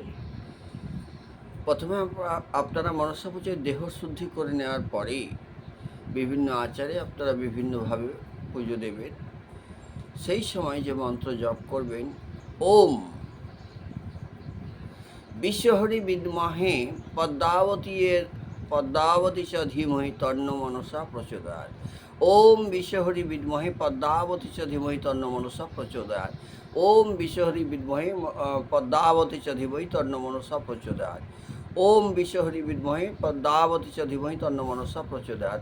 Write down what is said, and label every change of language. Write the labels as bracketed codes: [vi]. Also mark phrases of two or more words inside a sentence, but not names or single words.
[bn] প্রথমে আপনারা মনসা পূজায় দেহ শুদ্ধি করে নেওয়ার পরেই বিভিন্ন আচারে আপনারা বিভিন্নভাবে পুজো দেবেন। সেই সময় যে মন্ত্র জপ করবেন, [sa] ওম বিশ্বহরি বিদ্মহে পদ্মাবতী চ ধীমহি তন্ন মনসা প্রচোদয়াৎ। ওম বিশ্বহরি বিদ্মহে পদ্মাবতী চ ধীমহি তন্ন মনসা প্রচোদয়াৎ। ওম বিশ্বহরি বিদ্মহে পদ্মাবতী চ ধীমহি তন্ন মনসা প্রচোদয়াৎ। ওম বিশ্বহরি বিদ্মহে পদ্মাবতী চ ধীমহি তন্ন মনসা প্রচোদয়াৎ।